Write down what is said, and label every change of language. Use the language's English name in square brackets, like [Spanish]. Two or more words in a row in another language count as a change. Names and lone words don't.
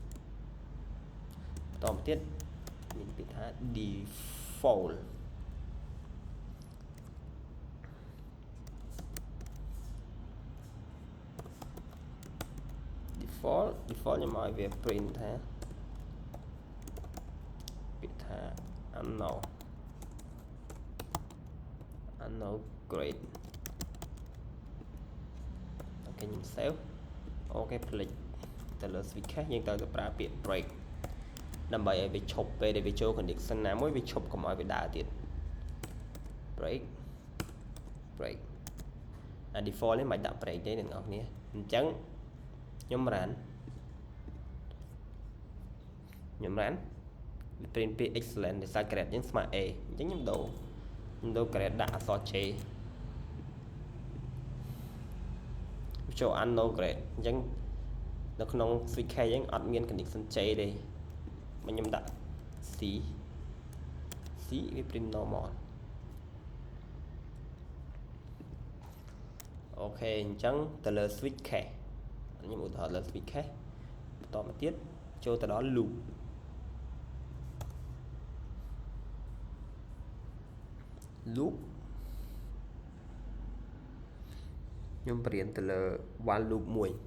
[Khmer] បន្តទៀតមានពាក្យថា [English] default default [Khmer] ខ្ញុំឲ្យវា print ថាពាក្យថា [English] unknown grade [Khmer] អូខេខ្ញុំ save អូខេផ្លេចទៅលើ [English] switch cache [Khmer] យើងត្រូវទៅប្រើពាក្យ break ដើម្បីឲ្យវាឈប់ពេលដែលវាចូល condition ណាមួយវាឈប់កុំឲ្យវាដើរទៀត break អា default នេះមិនដាក់ break ទេអ្នកនរគ្នាអញ្ចឹងខ្ញុំ run វា print ពាក្យ excellent ដោយសារ grade យើងស្មើ A អញ្ចឹងខ្ញុំដូរ grade ដាក់អក្សរ J ចូល [English] unknown grade [Khmer] អញ្ចឹងនៅក្នុង [English] switch cache [Khmer] យើងអត់មាន condition J ទេមកខ្ញុំដាក់ C វា [English] print normal [Khmer] អូខេអញ្ចឹងទៅលើ [English] switch cache [Khmer] ខ្ញុំឧទាហរណ៍លើ [English] switch cache [Khmer] បន្តមកទៀតចូលទៅដល់ loop ខ្ញុំបរៀនទៅលើ [English] while loop [Khmer] មួយ